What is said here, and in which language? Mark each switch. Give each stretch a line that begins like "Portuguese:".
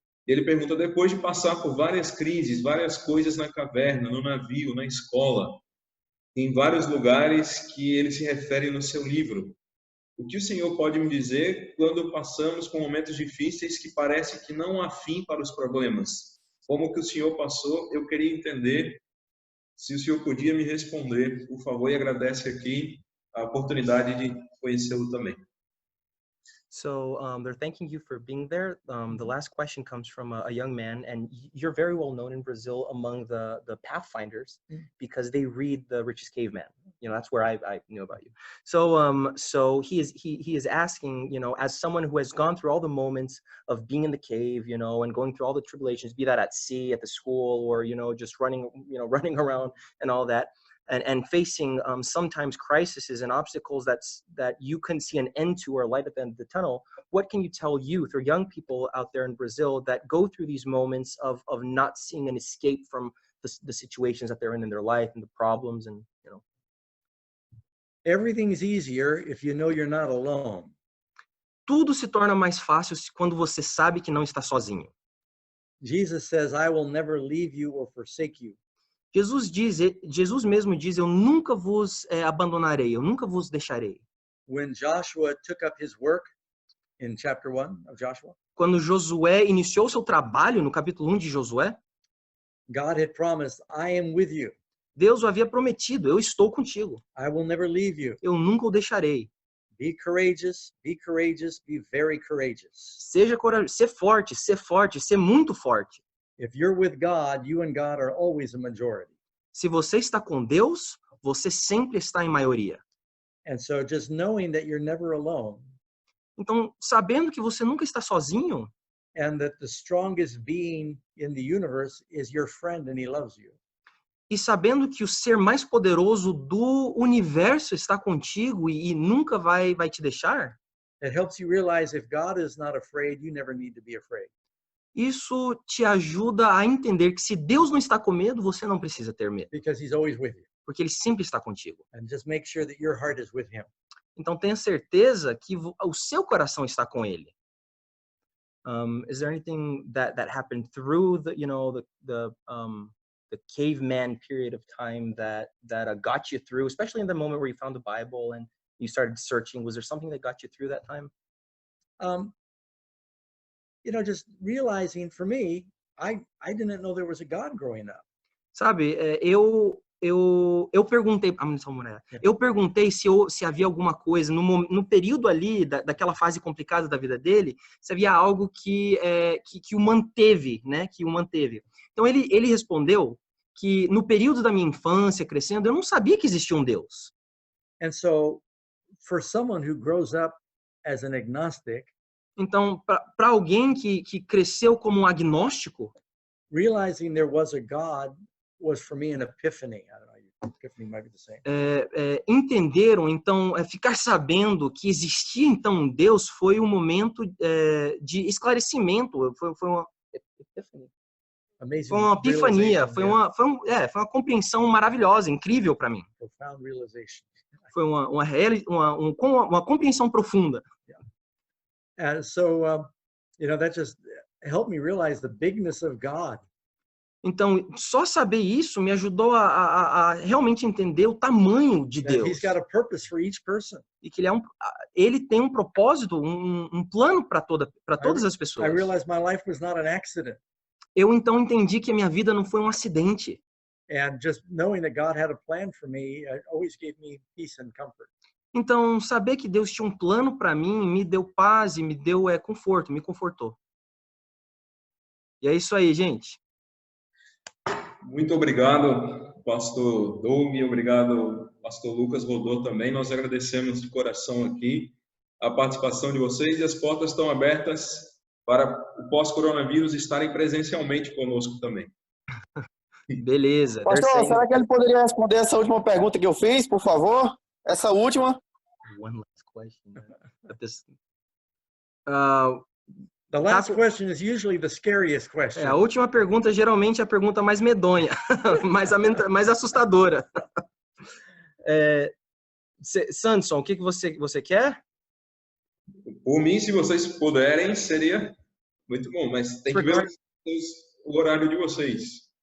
Portuguese: Ele pergunta, depois de passar por várias crises, várias coisas na caverna, no navio, na escola, em vários lugares que ele se refere no seu livro, o que o Senhor pode me dizer quando passamos por momentos difíceis que parece que não há fim para os problemas? Como que o Senhor passou? Eu queria entender se o Senhor podia me responder, por favor, e agradece aqui a oportunidade de conhecê-lo também.
English: So they're thanking you for being there. The last question comes from a young man, and you're very well known in Brazil among the Pathfinders because they read The Richest Caveman. You know, that's where I knew about you. So he is asking, you know, as someone who has gone through all the moments of being in the cave, you know, and going through all the tribulations, be that at sea, at the school, or you know, just running around and all that. And facing sometimes crises and obstacles that you couldn't see an end to or light at the end of the tunnel, what can you tell youth or young people out there in Brazil that go through these moments of not seeing an escape from the situations that they're in their life and the problems and, you know? Everything's easier if you know you're not alone.
Portuguese: Tudo se torna mais fácil quando você sabe que não está sozinho.
English: Jesus says, "I will never leave you or forsake you."
Portuguese: Jesus mesmo diz, eu nunca vos abandonarei, eu nunca vos deixarei.
English: When Joshua took up his work in chapter 1 of Joshua,
Portuguese: quando Josué iniciou seu trabalho no capítulo 1 de Josué,
English: God had promised, "I am with you.
Portuguese: Deus o havia prometido, eu estou contigo.
English: I will never leave you.
Portuguese: Eu nunca o deixarei.
English: Be courageous, be courageous, be very courageous."
Portuguese: Seja corajoso, ser forte, ser muito forte.
English: If you're with God, you and God are always a majority.
Portuguese: Se você está com Deus, você sempre está em maioria.
English: And so just knowing that you're never alone,
Portuguese: então, sabendo que você nunca está sozinho,
English: and that the strongest being in the universe is your friend and he loves you.
Portuguese: E sabendo que o ser mais poderoso do universo está contigo e nunca vai te deixar,
English: It helps you realize if God is not afraid, you never need to be afraid.
Portuguese: Isso te ajuda a entender que se Deus não está com medo, você não precisa ter medo,
English: Because he's always with you.
Portuguese: porque ele sempre está contigo.
English: And just make sure that your heart is with him.
Portuguese: Então tenha certeza que o seu coração está com ele.
English: Is there anything that happened through the caveman period of time that got you through, especially in the moment where you found the Bible and you started searching? Was there something that got you through that time? Just realizing for me, I didn't know there was a God growing up.
Portuguese: Sabe, eu perguntei, eu perguntei se havia alguma coisa no período ali daquela fase complicada da vida dele, se havia algo que o manteve, né? Que o manteve. Então ele respondeu que no período da minha infância, crescendo, eu não sabia que existia um Deus.
English: And so, for someone who grows up as an agnostic,
Portuguese: então para alguém que cresceu como um agnóstico,
English: realizing there was a God was for me an epiphany. I don't know, epiphany might be the same.
Portuguese: Entenderam, então, ficar sabendo que existia então um Deus foi um momento de esclarecimento, foi uma epiphany.
English: Amazing
Portuguese: Foi uma epifania,
English: realization,
Portuguese: foi uma compreensão maravilhosa, incrível para mim.
English: profound realization.
Portuguese: Foi uma compreensão profunda.
English: And so, that just helped me realize the bigness of God.
Portuguese: Então, só saber isso me ajudou a realmente entender o tamanho de
English: That
Portuguese: Deus.
English: he's got a purpose for each person.
Portuguese: E que ele tem um propósito, um plano para todas as pessoas.
English: I realized my life was not an accident.
Portuguese: Eu então entendi que a minha vida não foi um acidente.
English: And just knowing that God had a plan for me always gave me peace and comfort.
Portuguese: Então, saber que Deus tinha um plano para mim me deu paz e me deu conforto, me confortou. E é isso aí, gente. Muito obrigado, pastor Doug, obrigado, pastor Lucas Rodô também. Nós agradecemos de coração aqui a participação de vocês e as portas estão abertas para o pós-coronavírus estarem presencialmente conosco também. Beleza. Pastor, será que ele poderia responder essa última pergunta que eu fiz, por favor? Essa última.
English: One last question. The last question is usually the scariest question.
Portuguese: A última pergunta geralmente é a pergunta mais medonha, mais assustadora. Sanderson, o que você quer? Por mim, se vocês puderem, seria muito bom, mas tem que ver o horário de vocês.